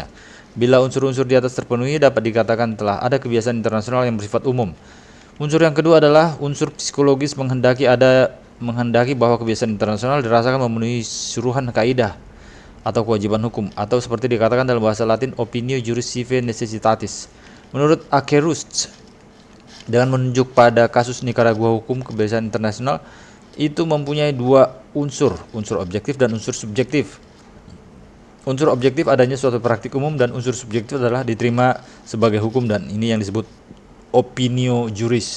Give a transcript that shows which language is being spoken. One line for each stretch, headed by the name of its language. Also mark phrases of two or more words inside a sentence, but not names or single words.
Indonesian: Bila unsur-unsur di atas terpenuhi, dapat dikatakan telah ada kebiasaan internasional yang bersifat umum. Unsur yang kedua adalah unsur psikologis menghendaki bahwa kebiasaan internasional dirasakan memenuhi suruhan kaidah atau kewajiban hukum, atau seperti dikatakan dalam bahasa Latin
Latin: opinio juris sive necessitatis.
Indonesian: Menurut Akerust, dengan menunjuk pada kasus Nicaragua, hukum kebiasaan internasional itu mempunyai dua unsur objektif dan unsur subjektif. Unsur objektif adanya suatu praktik umum dan unsur subjektif adalah diterima sebagai hukum, dan ini yang disebut
Latin: opinio juris.